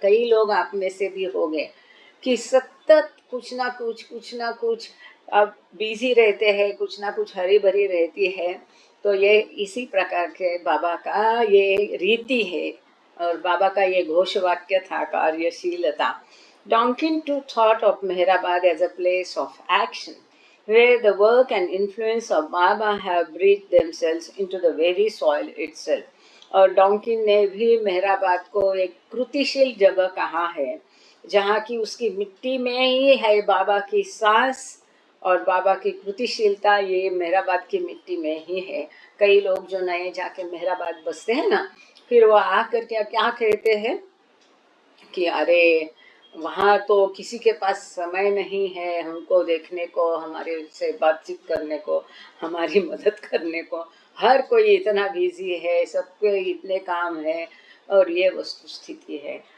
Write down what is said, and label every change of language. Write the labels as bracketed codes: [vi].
[hi] कई लोग आप में से भी हो गए कि सतत कुछ ना कुछ अब बिजी रहते हैं, कुछ ना कुछ हरी भरी रहती है। तो ये इसी प्रकार के बाबा का ये रीति है और बाबा का ये घोष वाक्य था, कार्यशीलता। [en] Donkin too thought of Meherabad as a place of action, where the work and influence of Baba have breathed themselves into the very soil itself. [hi] और डॉन्किन ने भी मेहराबाद को एक कृतिशील जगह कहा है, जहाँ की उसकी मिट्टी में ही है बाबा की सांस और बाबा की कृतिशीलता, ये मेहराबाद की मिट्टी में ही है। कई लोग जो नए जाके मेहराबाद बसते हैं ना, फिर वो आकर क्या क्या कहते हैं कि अरे वहाँ तो किसी के पास समय नहीं है हमको देखने को, हमारे से बातचीत करने को, हमारी मदद करने को, हर कोई इतना बिजी है, सबके इतने काम है, और ये वस्तु स्थिति है।